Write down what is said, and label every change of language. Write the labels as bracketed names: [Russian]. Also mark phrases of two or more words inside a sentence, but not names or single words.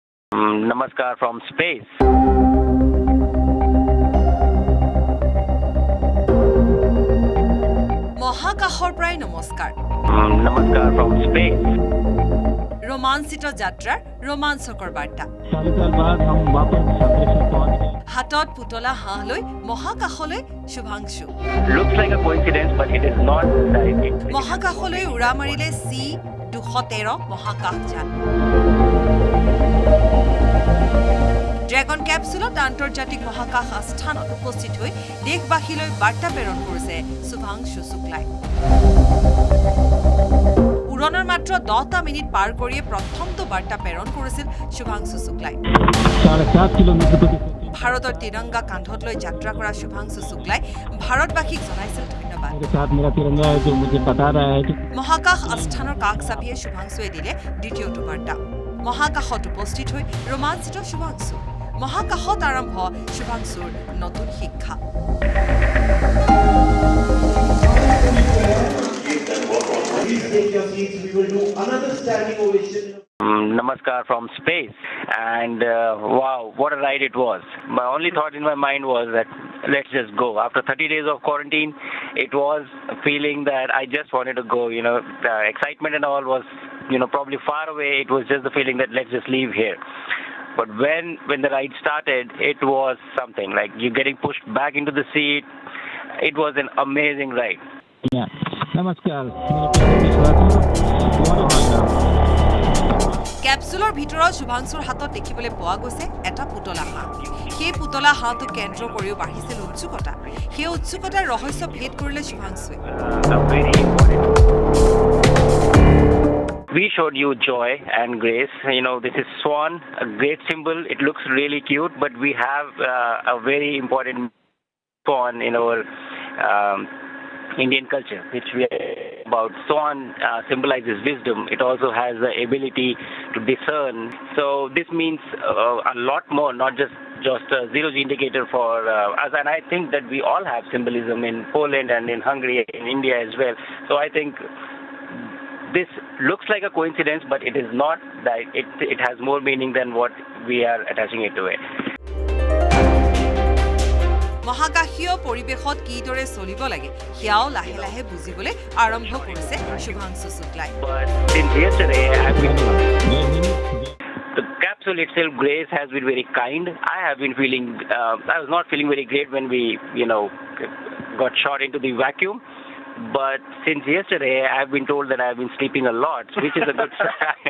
[English] Namaskar from space. [Assamese] মহাকাশৰ পৰাই নমস্কাৰ [English] Namaskar from space. [Assamese] ৰোমাঞ্চিত যাত্ৰাৰ ৰোমাঞ্চকৰ বাৰ্তা [Hindi] 4 साल बाद हम वापस अंतरिक्ष में पहुंच गए। [Assamese] হাতত পুতলা হাঁহ লৈ মহাকাশলৈ শুভাংশু [English] Looks like a coincidence, but it is not. [Assamese] মহাকাশলৈ উৰা মাৰিলে C-213 মহাকাশযান ড্ৰেগন কেপচুলত আন্তৰ্জাতিক মহাকাশ আস্থানত উপস্থিত হৈ দেশবাসীলৈ বাৰ্তা প্ৰেৰণ কৰিছে শুভাংশু শুক্লাই উৰণৰ মাত্ৰ 10টা মিনিট পাৰ কৰিয়ে প্ৰথমটো বাৰ্তা প্ৰেৰণ কৰিছিল শুভাংশু শুক্লাই [Hindi] 7.5 किलोमीटर प्रति [Assamese] ভাৰতৰ তিৰংগা কান্ধত লৈ যাত্ৰা কৰা শুভাংশু শুক্লাই ভাৰতবাসীক জনাইছিল ধন্যবাদ [Hindi] मेरे साथ मेरा तिरंगा है जो मुझे बता रहा है कि [Assamese] মহাকাশ আস্থানৰ কাষ চাপিয়ে শুভাংশুৱে দিলে দ্বিতীয়টো বাৰ্তা মহাকাশত উপস্থিত হৈ ৰোমাঞ্চিত শুভাংশু মহাকাশত আৰম্ভ শুভাংশুৰ নতুন শিক্ষা [English] We will do another standing ovation. Namaskar from space. And wow, what a ride it was. My only thought in my mind was that let's just go. After 30 days of quarantine, it was a feeling that I just wanted to go. You know, the excitement and all was, probably far away. It was just the feeling that let's just leave here. But when the ride started, it was something like you getting pushed back into the seat. It was an amazing ride. [Hindi] नमस्कार मेरे देशवासियों [Assamese] কেপচুলৰ ভিতৰত শুভাংশুৰ হাতত দেখিবলৈ পোৱা গৈছে এটা পুতলা হাঁহ সেই পুতলা হাঁহটো কেন্দ্ৰ কৰিও বাঢ়িছিল উৎসুকতা সেই উৎসুকতাৰ ৰহস্য ভেদ কৰিলে শুভাংশুৱে [English] Very important. We showed you joy and grace. This is swan, a great symbol. It looks really cute, but we have a very important swan in our Indian culture, which we are about. Swan symbolizes wisdom. It also has the ability to discern. So this means a lot more, not just a zero-G indicator for us. And I think that we all have symbolism in Poland and in Hungary, in India as well. So I think this looks like a coincidence, but it is not. That it has more meaning than what we are attaching it to it. [Assamese] মহাকাশীয় পৰিৱেশত কিদৰে চলিব লাগে সেয়াও লাহে লাহে বুজিবলৈ আৰম্ভ কৰিছে শুভাংশু শুক্লাই [English] But since yesterday, the capsule itself, Grace, has been very kind. I have been feeling, I was not feeling very great when we, got shot into the vacuum. But since yesterday, I've been told that I've been sleeping a lot, which is a good sign.